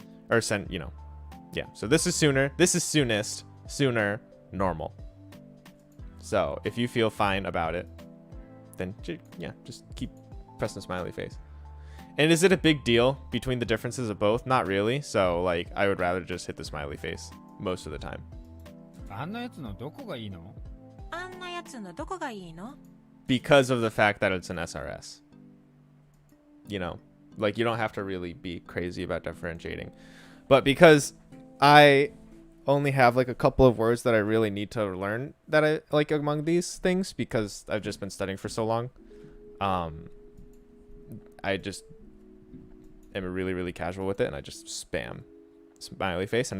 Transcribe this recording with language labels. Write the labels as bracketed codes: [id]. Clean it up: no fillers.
[en] Or yeah. So this is sooner, this is soonest, sooner, normal. So if you feel fine about it, then yeah, just keep pressing the smiley face. And is it a big deal between the differences of both? Not really. So like, I would rather just hit the smiley face most of the time. [ja] あんなやつのどこがいいの？あんなやつのどこがいいの？ [en] Because of the fact that it's an SRS. You know, like you don't have to really be crazy about differentiating. But because I only have like a couple of words that I really need to learn that I like among these things, because I've just been studying for so long, I just am really, really casual with it, and I just spam smiley face.